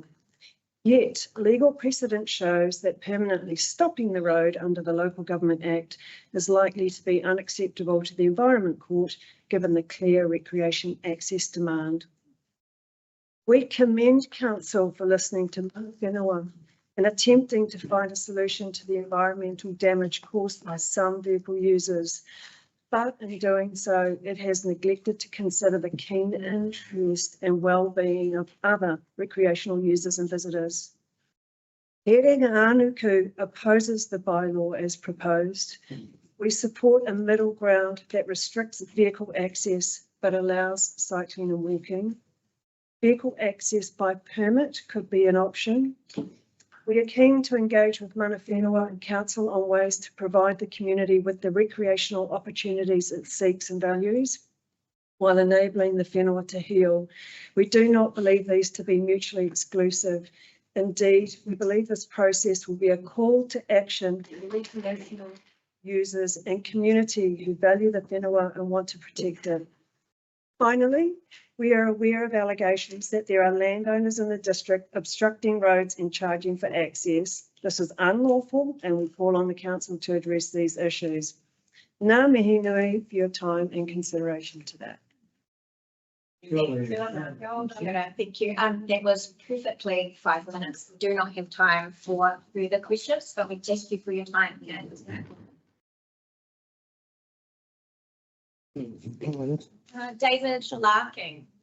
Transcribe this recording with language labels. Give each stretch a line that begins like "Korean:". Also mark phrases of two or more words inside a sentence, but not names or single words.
English: Yet, legal precedent shows that permanently stopping the road under the Local Government Act is likely to be unacceptable to the Environment Court, given the clear recreation access demand. We commend Council for listening to mana whenua and attempting to find a solution to the environmental damage caused by some vehicle users. But in doing so, it has neglected to consider the keen interest and well-being of other recreational users and visitors. Herenga Anuku opposes the bylaw as proposed. We support a middle ground that restricts vehicle access but allows cycling and walking. Vehicle access by permit could be an option. We are keen to engage with mana whenua and council on ways to provide the community with the recreational opportunities it seeks and values, while enabling the whenua to heal. We do not believe these to be mutually exclusive. Indeed, we believe this process will be a call to action for recreational users and community who value the whenua and want to protect it. Finally, we are aware of allegations that there are landowners in the district obstructing roads and charging for access. This is unlawful and we call on the council to address these issues.
Māori: Ngā mihi nui
English: for your time and consideration to that. Thank you. That was perfectly 5 minutes. We do not have time for further questions, but we thank you for your time. David Larking.